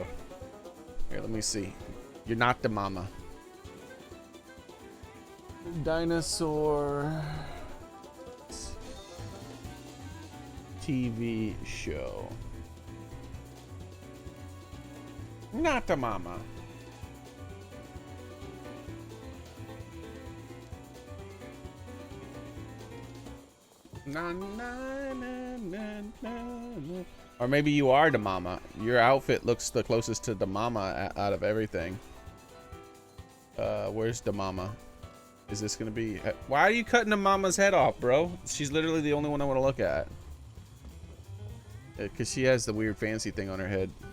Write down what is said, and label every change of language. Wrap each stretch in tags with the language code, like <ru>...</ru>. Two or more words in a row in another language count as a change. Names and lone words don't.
<en>Here, let me see. You're not the mama. Dinosaur TV show. Not the mama. Na, na, na, na, na. Or maybe you are the mama. Your outfit looks the closest to the mama out of everything. Where's the mama? Is this gonna be? Why are you cutting the mama's head off, bro? She's literally the only one I want to look at. Cause she has the weird fancy thing on her head.</en>